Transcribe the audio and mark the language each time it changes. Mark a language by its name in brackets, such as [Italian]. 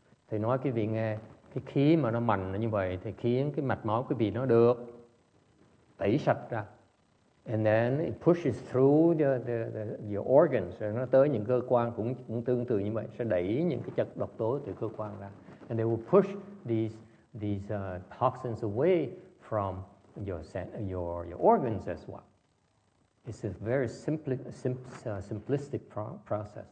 [Vietnamese] Thì nói quý vị nghe, cái khí mà nó mạnh như vậy thì khiến cái mạch máu quý vị nó được tẩy sạch ra. [English] And then it pushes through your organs. [Vietnamese] Rồi nó tới những cơ quan cũng tương tự như vậy, sẽ đẩy những cái chất độc tố từ cơ quan ra. [English] And they will push these toxins away from your organs as well. It's a very simplistic process.